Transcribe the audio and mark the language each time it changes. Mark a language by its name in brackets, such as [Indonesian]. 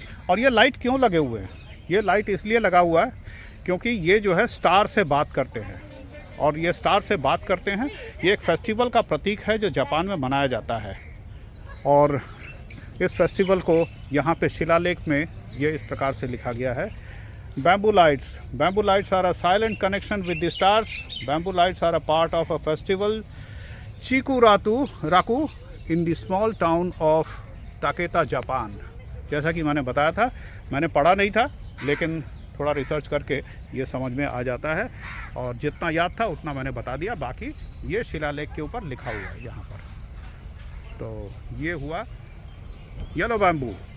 [Hindi] और ये लाइट क्यों लगे हुए हैं? ये लाइट इसलिए लगा हुआ है क्योंकि ये जो है स्टार से बात करते हैं, और ये स्टार से बात करते हैं। ये एक फेस्टिवल का प्रतीक है जो जापान में मनाया जाता है, और इस फेस्टिवल को यहाँ पे शिलालेख में ये इस प्रकार से लिखा गया है। [English] Bamboo lights are a silent connection with the stars. Bamboo lights are a part of a festival Chikuraku in the small town of Taketa, Japan. [Hindi] जैसा कि मैंने बताया था, मैंने पढ़ा नहीं था, लेकिन थोड़ा रिसर्च करके ये समझ में आ जाता है, और जितना याद था उतना मैंने बता दिया। बाकी ये शिलालेख के ऊपर लिखा हुआ है यहाँ पर। तो ये हुआ येलो बैम्बू।